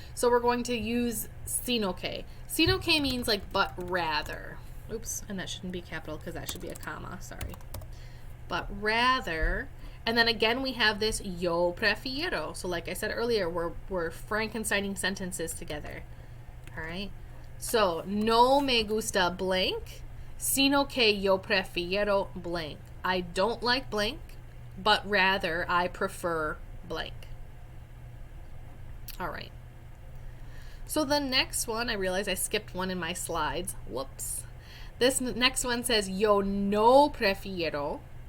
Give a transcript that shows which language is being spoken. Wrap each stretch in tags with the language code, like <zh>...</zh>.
<en>So we're going to use</en> <es>sino que.</es> <en>Sino que means like but rather. Oops, and that shouldn't be capital because that should be a comma, sorry. But rather, and then again we have this</en> <es>yo prefiero.</es> <en>So like I said earlier, we're Frankensteining sentences together. All right?</en> <es>So, no me gusta blank, sino que yo prefiero blank.</es> <en>I don't like blank, but rather I prefer blank. All right. So the next one, I realize I skipped one in my slides. Whoops. This next one says</en> <es>yo no prefiero.</es>